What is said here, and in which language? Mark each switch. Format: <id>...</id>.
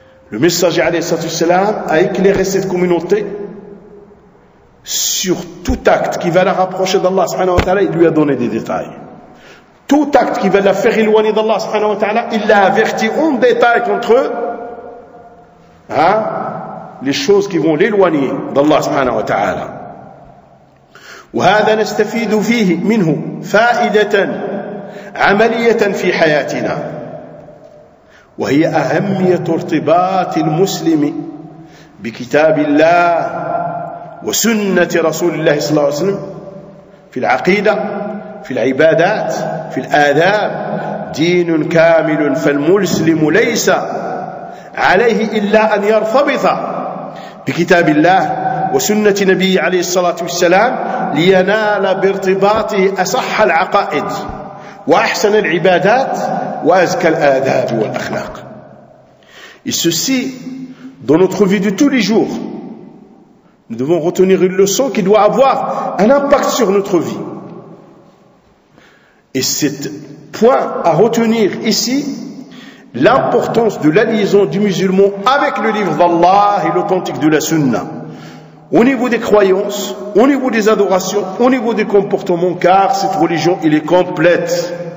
<fr>Le messager alayhi salatu wassalam a éclairé cette communauté sur tout acte qui va la rapprocher d'Allah subhanahu wa ta'ala, il lui a donné des détails. Tout acte qui va la faire éloigner d'Allah subhanahu wa ta'ala, il l'a averti en détail contre eux, hein, les choses qui vont l'éloigner d'Allah subhanahu wa ta'ala.</fr> <ar>وهذا نستفيد فيه منه فائدة عملية في حياتنا وهي أهمية ارتباط المسلم بكتاب الله وسنة رسول الله صلى الله عليه وسلم في العقيدة في العبادات في الآداب دين كامل فالمسلم ليس عليه إلا أن يرتبط بكتاب الله وسنة نبيه عليه الصلاة والسلام لينال بارتباطه أصح العقائد وأحسن العبادات وأزكى الآداب والأخلاق</ar> <fr>Et ceci, dans notre vie de tous les jours, nous devons retenir une leçon qui doit avoir un impact sur notre vie. Et c'est point à retenir ici l'importance de la liaison du musulman avec le livre d'Allah et l'authentique de la Sunna. Au niveau des croyances, au niveau des adorations, au niveau des comportements, car cette religion, elle est complète.</fr>